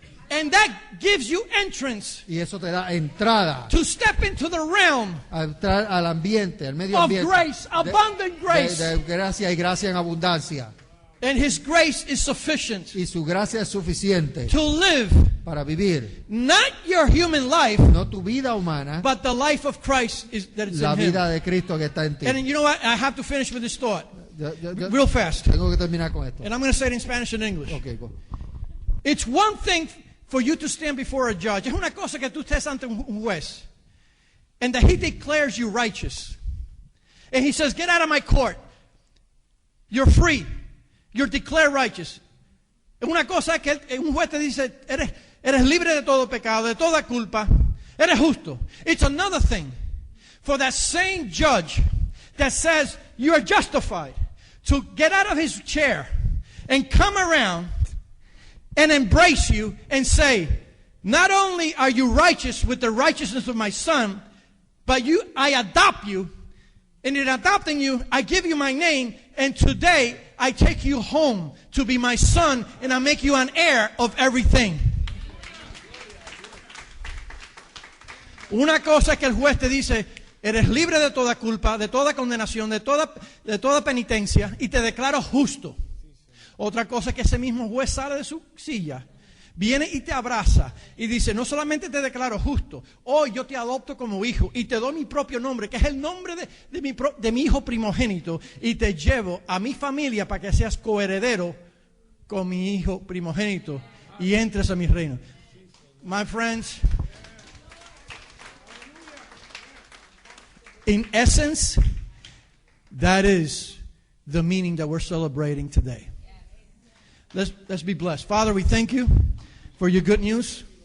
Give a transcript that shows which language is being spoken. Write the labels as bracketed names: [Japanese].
[English] And that gives you entrance [Spanish] Y eso te da entrada [English] to step into the realm [Spanish] a entrar al ambiente, al medio [English] of [Spanish] ambiente. [English] grace, abundant grace. [Spanish] De gracia y gracia en abundancia. [English] And His grace is sufficient [Spanish] Y su gracia es suficiente [English] to live [Spanish] para vivir, [English] not your human life, [Spanish] no tu vida humana, [English] but the life of Christ that is [Spanish] la [English] in Him. [Spanish] vida de Cristo que está en ti. [English] And you know what? I have to finish with this thought [Spanish] Yo [English] real fast. [Spanish] tengo que terminar con esto. [English] And I'm going to say it in Spanish and English. Okay, go. It's one thing for you to stand before a judge. [Spanish] Es una cosa que tú estés ante un juez. [English] And that he declares you righteous. And he says, get out of my court. You're free. You're declared righteous. [Spanish] Es una cosa que un juez te dice, eres libre de todo pecado, de toda culpa. Eres justo. [English] It's another thing for that same judge that says you are justified to get out of his chair and come around and embrace you and say, not only are you righteous with the righteousness of my son, but I adopt you, and in adopting you, I give you my name, and today I take you home to be my son, and I make you an heir of everything. [Spanish] Una cosa es que el juez te dice, eres libre de toda culpa, de toda condenación, de toda penitencia, y te declaro justo. Otra cosa es que ese mismo juez sale de su silla, viene y te abraza y dice, no solamente te declaro justo, hoy yo te adopto como hijo y te doy mi propio nombre, que es el nombre de mi hijo primogénito, y te llevo a mi familia para que seas coheredero con mi hijo primogénito y entres a mi reino. [English] My friends, in essence, that is the meaning that we're celebrating today. Let's be blessed. Father, we thank you for your good news.